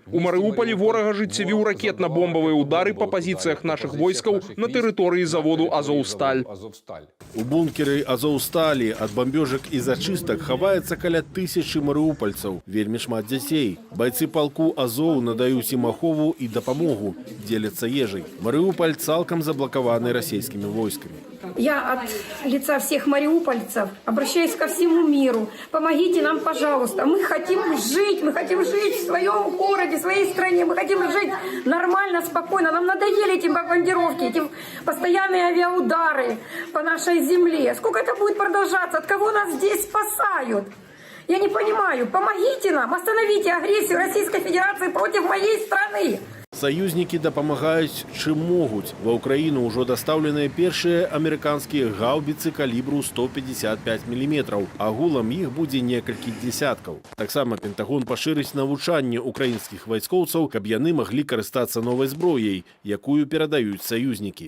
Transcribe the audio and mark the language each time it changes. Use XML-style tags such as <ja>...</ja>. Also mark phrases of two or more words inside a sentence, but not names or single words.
<be>У Марыуполі вораг ажыццявіў ракетна-бомбавыя ўдары па пазіцыях нашых войскаў на тэрыторыі заводу «Азоўсталь». У бункеры «Азоўсталі» ад бамбёжак і зачыстак хаваецца каля 1000 марыупальцаў, вельмі шмат дзяцей. Байцы палку «Азоў» надаюць ім ахову і дапамогу, дзеляцца ежай. Марыуполь цалкам заблакаваны расійскімі войскамі.</be> <ru>Я от лица всех мариупольцев обращаюсь ко всему миру. Помогите нам, пожалуйста. Мы хотим жить в своем городе, в своей стране. Мы хотим жить нормально, спокойно. Нам надоели эти бомбардировки, эти постоянные авиаудары по нашей земле. Сколько это будет продолжаться? От кого нас здесь спасают? Я не понимаю. Помогите нам, остановите агрессию Российской Федерации против моей страны.</ru> <be>Саюзнікі дапамагаюць чым могуць. Ва ўкраіну ўжо дастаўленыя першыя амерыканскія гаўбіцы калібру 155 мм. Агулам іх будзе некалькі дзесяткаў. Таксама Пентагон пашырыць навучанне украінскіх вайскоўцаў, каб яны маглі карыстацца новай зброяй, якую перадаюць саюзнікі.</be>